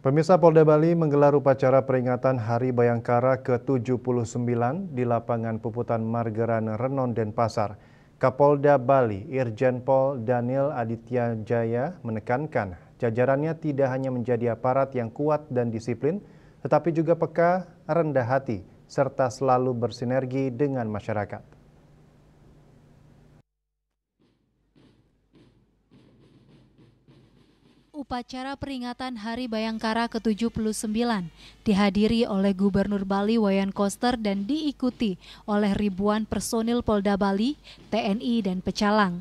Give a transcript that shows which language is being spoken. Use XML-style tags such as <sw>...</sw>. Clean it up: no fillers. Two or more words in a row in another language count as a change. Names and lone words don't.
<id>Pemirsa, Polda Bali menggelar upacara peringatan Hari Bayangkara ke-79 di lapangan Puputan Margeran, Renon, Denpasar. Kapolda Bali, Irjen Pol Daniel Aditya Jaya menekankan jajarannya tidak hanya menjadi aparat yang kuat dan disiplin, tetapi juga peka, rendah hati, serta selalu bersinergi dengan masyarakat. Upacara peringatan Hari Bayangkara ke-79 dihadiri oleh Gubernur Bali Wayan Koster dan diikuti oleh ribuan personil Polda Bali, TNI, dan Pecalang.</id>